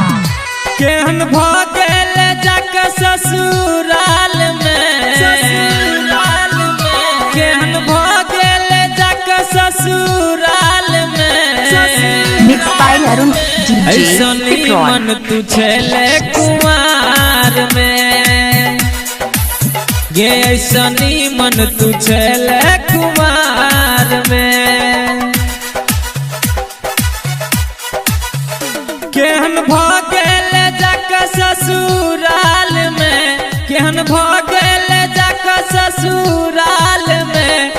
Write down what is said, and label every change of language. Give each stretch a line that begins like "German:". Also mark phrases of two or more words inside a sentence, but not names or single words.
Magahi: केहन भगेल जाक ससुराल में, केहन भगेल जाक ससुराल में।
English: mix by अरुण
Magahi: ऐसनी मन तू छेले कुमार में, गे ऐसनी मन तू छेले कुमार में। केहन भगेल जाक ससुराल में, केहन भगेल जाक ससुराल में।